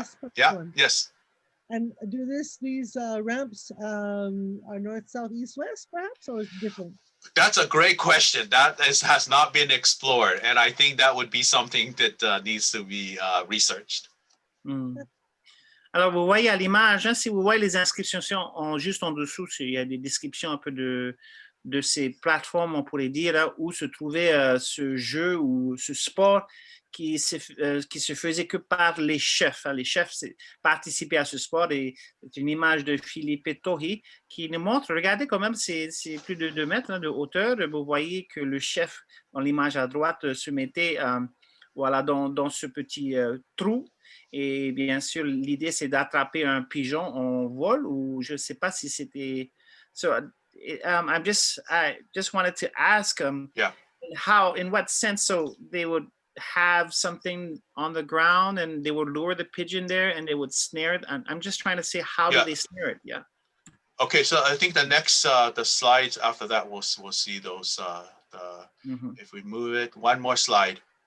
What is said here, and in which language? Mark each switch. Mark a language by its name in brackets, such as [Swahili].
[English] This yeah, one. yes. And do these ramps are north, south, east, west, perhaps, or is it different? That's a great question. Has not been explored, and I think that would be something that needs to be researched. [French] Alors, vous voyez à l'image, hein, si vous voyez les inscriptions juste en dessous, il y a des descriptions un peu de ces plateformes, on pourrait dire, hein, où se trouvait ce jeu ou ce sport qui se faisait que par les chefs. Hein. Les chefs participaient à ce sport et c'est une image de Philippe Tohi qui nous montre, regardez quand même, c'est plus de 2 mètres hein, de hauteur. Vous voyez que le chef, dans l'image à droite, se mettait voilà, dans ce petit trou. Et bien sûr, l'idée, c'est d'attraper un pigeon en vol ou je ne sais pas si c'était... [English] So, I just wanted to ask how, in what sense, so they would have something on the ground and they would lure the pigeon there and they would snare it. I'm just trying to say, how do they snare it? Yeah. Okay, so I think the next, the slides after that, we'll see those, if we move it, one more slide.